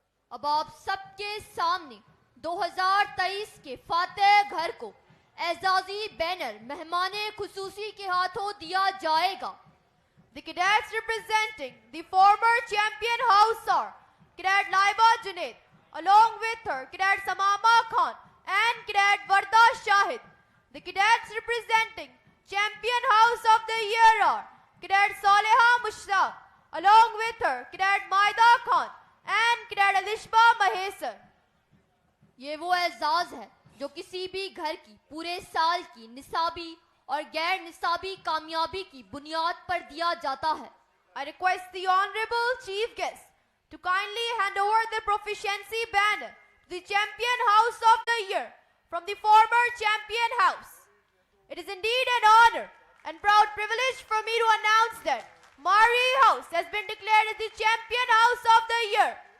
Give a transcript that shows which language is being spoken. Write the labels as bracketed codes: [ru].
[ur] اب آپ سب کے سامنے 2023 کے فاتح گھر کو اعزازی بینر مہمان خصوصی کے ہاتھوں دیا جائے گا. [en] The cadets representing the former champion house are Cadet Laiba Junaid, along with her Cadet Samama Khan and Cadet Varda Shahid. The cadets representing champion house of the year are Cadet Saleha Mushtaq, along with her Cadet Maida Khan and Cadet Alishba Mahesar. [ur] یہ وہ اعزاز ہے جو کسی بھی گھر کی پورے سال کی نصابی اور غیر نصابی کامیابی کی بنیاد پر دیا جاتا ہے. [en] I request the honorable chief guest to kindly hand over the proficiency banner to the champion house of the year from the former champion house. It is indeed an honor and proud privilege for me to announce that Mari House has been declared as the champion house of the year.